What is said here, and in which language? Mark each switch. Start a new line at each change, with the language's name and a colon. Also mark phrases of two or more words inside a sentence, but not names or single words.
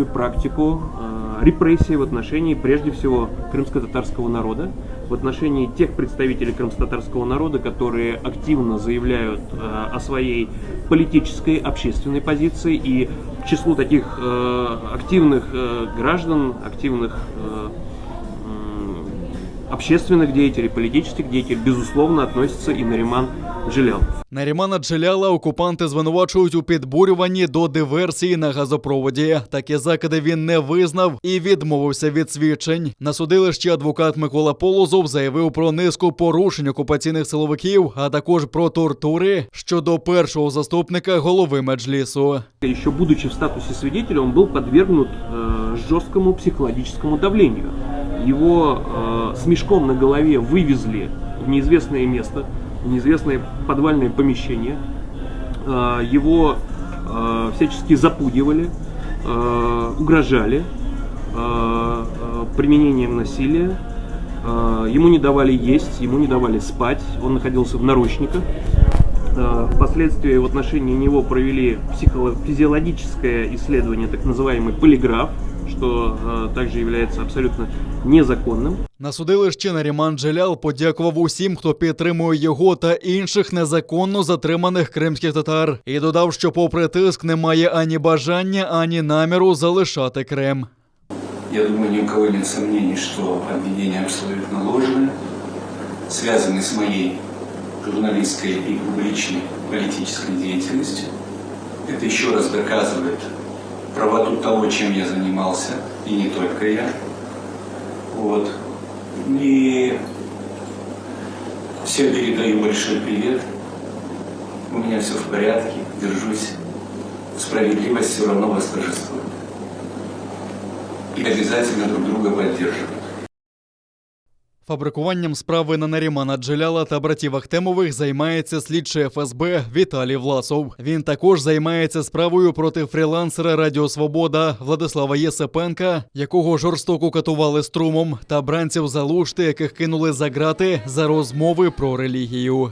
Russian: практику репрессий в отношении, прежде всего, крымско-татарского народа, в отношении тех представителей крымско-татарского народа, которые активно заявляют о своей политической, общественной позиции, и к числу таких активных граждан, активных общественных деятелей, политических деятелей, безусловно, относится и Нариман Джелялов.
Ukrainian: Нарімана Джеляла окупанти звинувачують у підбурюванні до диверсії на газопроводі. Такі закиди він не визнав і відмовився від свідчень. На судилищі адвокат Микола Полозов заявив про низку порушень окупаційних силовиків, а також про тортури щодо першого заступника голови Меджлісу.
Russian: Еще будучи в статусе свидетеля, он был подвергнут жесткому психологическому давлению. Его с мешком на голове вывезли в неизвестное место, в неизвестное подвальное помещение. Его всячески запугивали, угрожали применением насилия. Ему не давали есть, ему не давали спать, он находился в наручниках. Впоследствии в отношении него провели физиологическое исследование, так называемый полиграф, что также является абсолютно незаконным.
Ukrainian: На судилищі Наріман Джелял подякував усім, хто підтримує його та інших незаконно затриманих кримських татар. І додав, що попри тиск немає ані бажання, ані наміру залишати Крим.
Russian: Я думаю, ни у кого нет сомнений, что обвинения абсолютно ложные, связаны с моей журналистской и публичной политической деятельностью. Это еще раз доказывает правоту того, чем я занимался, и не только я. Вот. И всем передаю большой привет. У меня все в порядке, держусь. Справедливость все равно восторжествует. И обязательно друг друга поддерживают.
Ukrainian: Фабрикуванням справи на Нарімана Джеляла та братів Ахтемових займається слідчий ФСБ Віталій Власов. Він також займається справою проти фрілансера Радіо Свобода Владислава Єсипенка, якого жорстоко катували струмом, та бранців Залушти, яких кинули за ґрати за розмови про релігію.